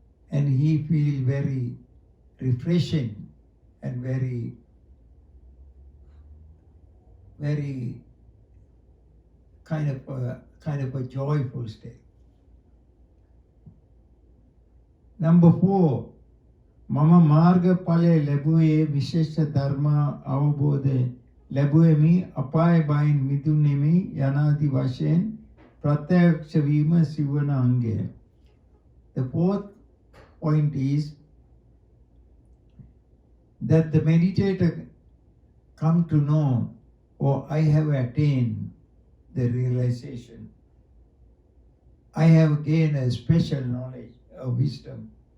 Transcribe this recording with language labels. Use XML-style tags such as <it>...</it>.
<en>And he feels very refreshing and very kind of a joyful state. Number 4,</en> <si>මම මාර්ගඵලය ලැබුවේ විශේෂ ධර්ම අවබෝධය ලැබුවෙමි අපාය බයින් මිදුණෙමි යනාදි වශයෙන් ප්‍රත්‍යක්ෂ වීම සිවන අංගය.</si> <en>The fourth point is that the meditator come to know, or I have attained the realization. I have gained a special knowledge, a wisdom.</en>